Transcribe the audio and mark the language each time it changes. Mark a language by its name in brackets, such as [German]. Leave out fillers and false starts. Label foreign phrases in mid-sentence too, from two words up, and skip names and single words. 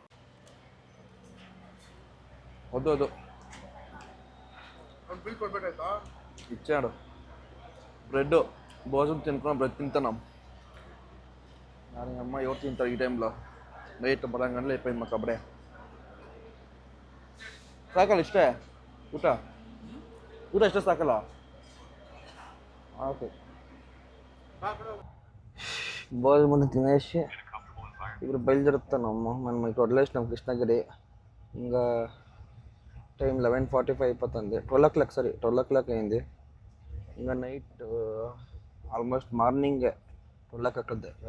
[Telugu] వద్దు ఇచ్చాడు బ్రెడ్. భోజనం తినుకున్నాం, బ్రెడ్ తింటున్నాం. దాని అమ్మ ఎవరు తింటారు ఈ టైంలో? నైట్ 10 గంటలు అయిపోయింది మాకు అప్పుడే. [Kannada] ಸಾಕಲ್ಲ ಇಷ್ಟೇ ಊಟ ಇಷ್ಟೇ ಸಾಕಲ್ಲ? [Telugu] ಓಕೆ భోజనం తినేసి ఇప్పుడు బయలుదేరుతున్నాము. మనం ఇక్కడ వదిలేసినాం కృష్ణగిరి. ఇంకా టైం 11:45 అయిపోతుంది. 12 o'clock, సారీ 12 o'clock అయింది. ఇంకా [English] night almost morning [Telugu] 12 o'clock అక్కద్ది కదా.